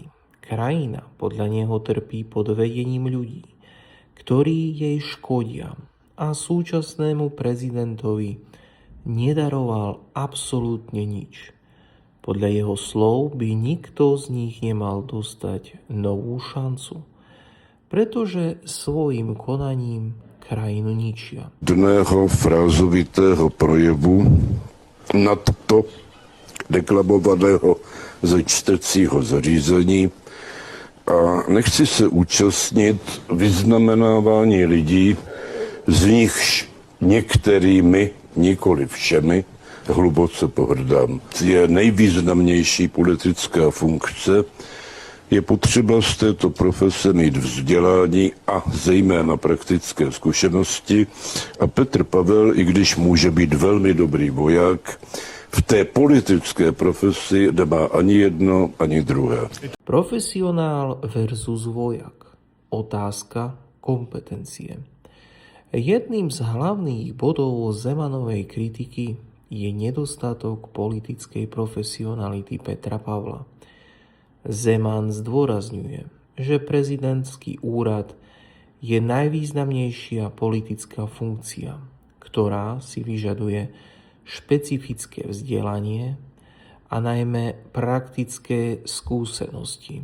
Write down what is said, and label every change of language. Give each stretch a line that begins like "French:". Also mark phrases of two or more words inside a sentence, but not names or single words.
Slovak: Krajina podľa neho trpí pod vedením ľudí, ktorí jej škodia, a súčasnému prezidentovi nedaroval absolútne nič. Podľa jeho slov by nikto z nich nemal dostať novú šancu, pretože svojim konaním krajinu ničia.
Czech: Dného frázovitého projevu nadto deklamovaného ze čtecího zařízení a nechci se účastnit vyznamenávání lidí, z nichž některými, nikoli všemi, hluboce pohrdám. Je nejvýznamnější politická funkce, je potřeba z této profese mít vzdělání a zejména praktické zkušenosti a Petr Pavel, i když může být velmi dobrý voják, v té politické profesi nemá ani jedno, ani druhé.
Slovak: Profesionál versus vojak. Otázka kompetencie. Jedným z hlavných bodov Zemanovej kritiky je nedostatok politickej profesionality Petra Pavla. Zeman zdôrazňuje, že prezidentský úrad je najvýznamnejšia politická funkcia, ktorá si vyžaduje špecifické vzdelanie a najmä praktické skúsenosti.